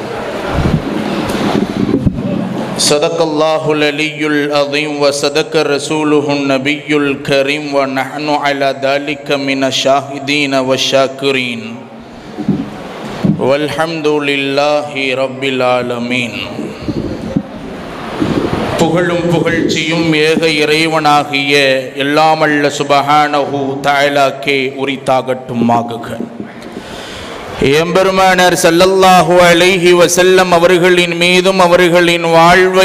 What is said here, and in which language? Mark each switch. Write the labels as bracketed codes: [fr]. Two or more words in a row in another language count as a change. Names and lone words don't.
[ar] صدق الله العلي العظيم وصدق رسوله النبي الكريم ونحن على ذلك من الشاهدين والشاكرين والحمد لله رب العالمين. [ta] புகழும் புகழ்ச்சியும் ஏக இறைவனாகிய எல்லாமல்ல [ar] سبحانه تعالى [ta] உரித்தாகட்டுமாகுக. எம்பெருமானார் [ar] صلى الله عليه وسلم [ta] அவர்களின் மீதும் அவர்களின் வாழ்வை